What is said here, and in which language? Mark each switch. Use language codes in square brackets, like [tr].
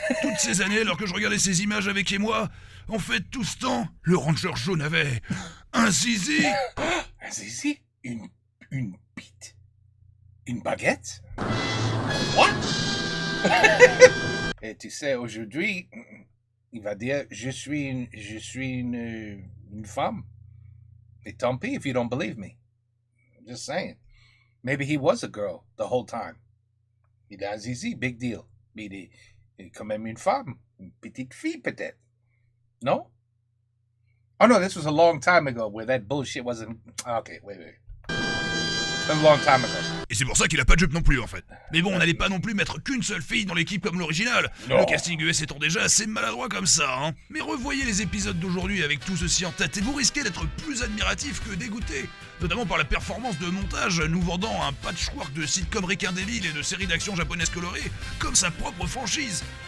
[fr] Toutes ces années alors que je regardais ces images avec émoi, en fait tout ce temps, le Ranger jaune avait un zizi. Un zizi? Une bite? Une baguette? [en] What? [fr] Et tu sais, aujourd'hui, il va dire, je suis une femme. Et tant pis [en] if you don't believe me. I'm just saying. Maybe he was a girl the whole time. [fr] Il a un zizi, [en] big deal. [fr] Mais il est quand même une femme. Une petite fille, peut-être. [en] No? Oh no, this was a long time ago where that bullshit wasn't... Okay, wait. A long time ago. [fr] Et c'est pour ça qu'il a pas de jupe non plus en fait. Mais bon, on n'allait pas non plus mettre qu'une seule fille dans l'équipe comme l'original. Non. Le casting US étant déjà assez maladroit comme ça, hein. Mais revoyez les épisodes d'aujourd'hui avec tout ceci en tête et vous risquez d'être plus admiratif que dégoûté. Notamment par la performance de montage nous vendant un patchwork de sitcom ricain débile et de séries d'action japonaises colorées comme sa propre franchise.